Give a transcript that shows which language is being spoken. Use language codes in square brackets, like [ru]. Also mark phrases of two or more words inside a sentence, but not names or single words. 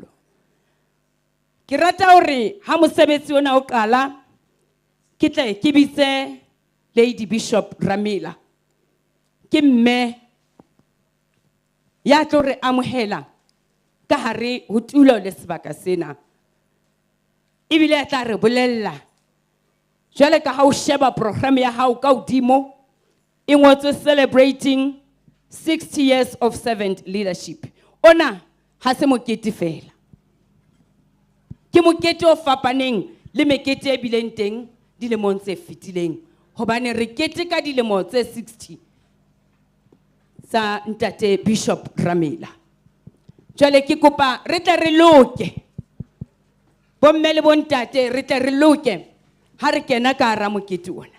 [st] Ke rata hore ha mosebetsi ona o qala, ke tle ke bitse Lady Bishop Ramela, ke mme ya tlo re amohela ka hare ho tulo le sebaka sena, ebile ya tla re bolella jwale ka ha o sheba program ya hao ka hodimo e ngotswe [en] celebrating 60 years of servant leadership. [st] Ona ha se mokete fela, ke mokete o fapaneng le mekete e bileng teng dilemong tse fetileng, hobane re keteka dilemo tse 60 sa ntate Bishop Ramela. Jwale ke kopa re tle re loke, bomme le bontate, re tle re loke ha re kena ka hara mokete ona.